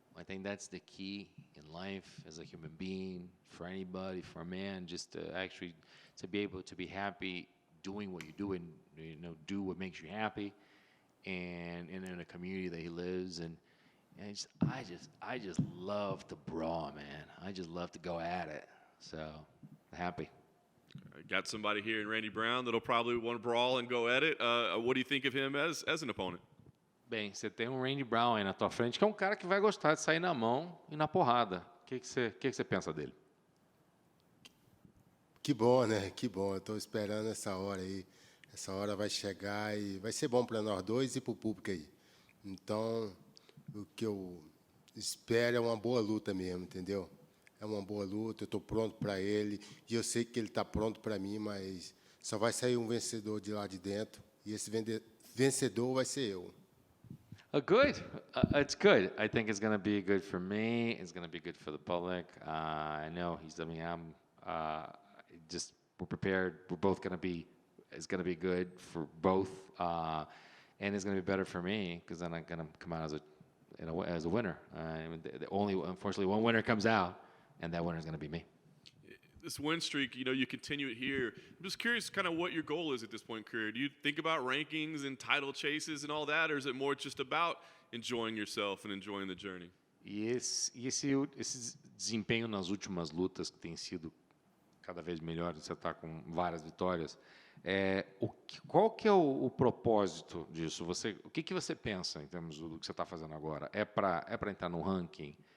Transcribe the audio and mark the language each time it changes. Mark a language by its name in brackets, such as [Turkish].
[English] I think that's the key in life as a human being, for anybody, for a man, just to actually to be able to be happy doing what you do and do what makes you happy, and in a community that he lives in. And I just love to brawl, man. I just love to go at it. So happy. I got somebody here in Randy Brown that'll probably want to brawl and go at it. What do you think of him as an opponent? [Portuguese] Bem, você tem um Randy Brown aí na tua frente, que é um cara que vai gostar de sair na mão e na porrada. O que você pensa dele? Que bom, né? Que bom. Eu estou esperando essa hora aí. Essa hora vai chegar e vai ser bom para nós dois e para o público aí. Então, o que eu espero é uma boa luta mesmo, entendeu? É uma boa luta, eu estou pronto para ele. E eu sei que ele está pronto para mim, mas só vai sair um vencedor de lá de dentro. E esse vencedor vai ser eu. [English] Good. It's good. I think it's going to be good for me. It's going to be good for the public. I know he's. I mean, I'm. Just we're prepared. We're both going to be. It's going to be good for both, and it's going to be better for me because then I'm going to come out as a winner. Unfortunately, one winner comes out, and that winner is going to be me. This win streak, you continue it here. I'm just curious kind of what your goal is at this point in your career. Do you think about rankings and title chases and all that, or is it more just about enjoying yourself and enjoying the journey? [Portuguese] Esse desempenho nas últimas lutas que tem sido cada vez melhor, você está com várias vitórias, qual que é o propósito disso? O que você pensa em termos do que você está fazendo agora? É para entrar no ranking?